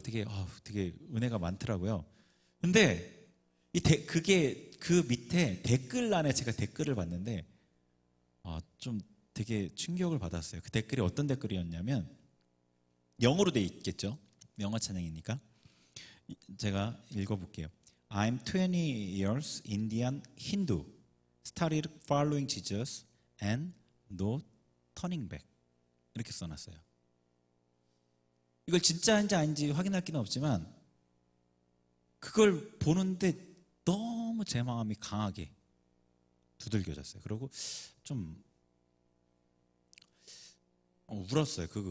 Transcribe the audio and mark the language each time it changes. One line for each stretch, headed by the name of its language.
Korean: 되게 은혜가 많더라고요. 근데 그게 그 밑에 댓글란에 제가 댓글을 봤는데, 좀 되게 충격을 받았어요. 그 댓글이 어떤 댓글이었냐면, 영어로 돼 있겠죠? 영어 찬양이니까. 제가 읽어볼게요.
English: I'm 20 years Indian Hindu, started following Jesus and no turning back.
Korean: 이렇게 써놨어요. 이걸 진짜인지 아닌지 확인할 기는 없지만, 그걸 보는데 너무 제 마음이 강하게 두들겨졌어요. 그리고 좀 울었어요.